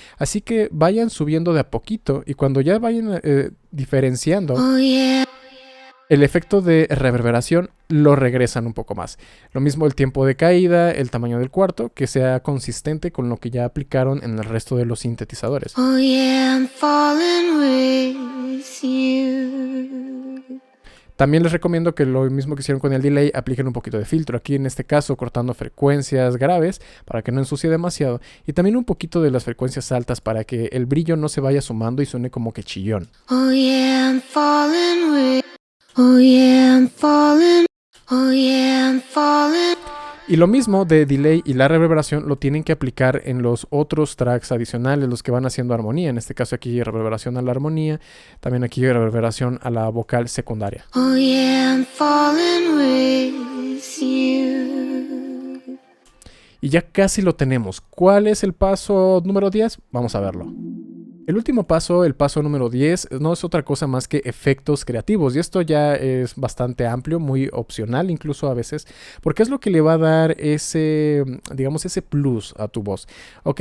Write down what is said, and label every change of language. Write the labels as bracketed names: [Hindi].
[Spanish] Así que vayan subiendo de a poquito y cuando ya vayan diferenciando el efecto de reverberación, lo regresan un poco más. Lo mismo el tiempo de caída, el tamaño del cuarto, que sea consistente con lo que ya aplicaron en el resto de los sintetizadores. [English] Oh yeah, I'm falling with you. [Spanish] También les recomiendo que lo mismo que hicieron con el delay, apliquen un poquito de filtro. Aquí en este caso cortando frecuencias graves para que no ensucie demasiado. Y también un poquito de las frecuencias altas para que el brillo no se vaya sumando y suene como que chillón. [English] Oh yeah, I'm falling with. Oh yeah, I'm falling. Oh yeah, I'm falling. [Spanish] Y lo mismo de delay y la reverberación lo tienen que aplicar en los otros tracks adicionales, los que van haciendo armonía. En este caso aquí reverberación a la armonía, también aquí reverberación a la vocal secundaria. [English] Oh yeah, I'm falling with you. [Spanish] Y ya casi lo tenemos. ¿Cuál es el paso número 10? Vamos a verlo. El último paso, el paso número 10, no es otra cosa más que efectos creativos. Y esto ya es bastante amplio, muy opcional incluso a veces, porque es lo que le va a dar ese, digamos, ese plus a tu voz. ¿Ok?